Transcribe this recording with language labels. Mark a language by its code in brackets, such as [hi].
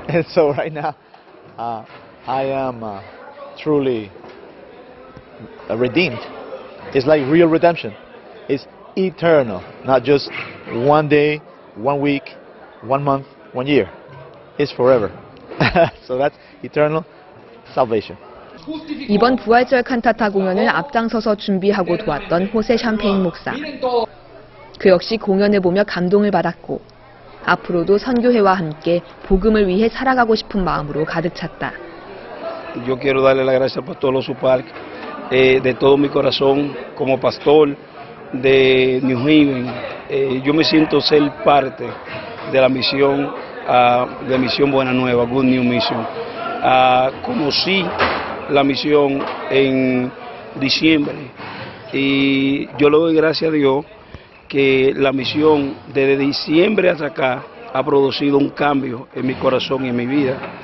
[en] And so right now, I am truly redeemed. It's like real redemption. It's eternal, not just one day, 1 week, 1 month, 1 year. It's forever. So that's eternal salvation. [ko] 이번 부활절 칸타타 공연을 앞장서서 준비하고 도왔던 호세 샴페인 목사. 그 역시 공연을 보며 감동을 받았고 앞으로도 선교회와 함께 복음을 위해 살아가고 싶은 마음으로 가득 찼다. [es] Yo quiero darle las gracias al pastor Losu Park de todo mi corazón como pastor de New Haven. Yo me siento ser parte de la misión de Misión Buena Nueva, Good New Mission. Conocí la misión en diciembre y yo le doy gracias a Dios que la misión desde diciembre hasta acá ha producido un cambio en mi corazón y en mi vida.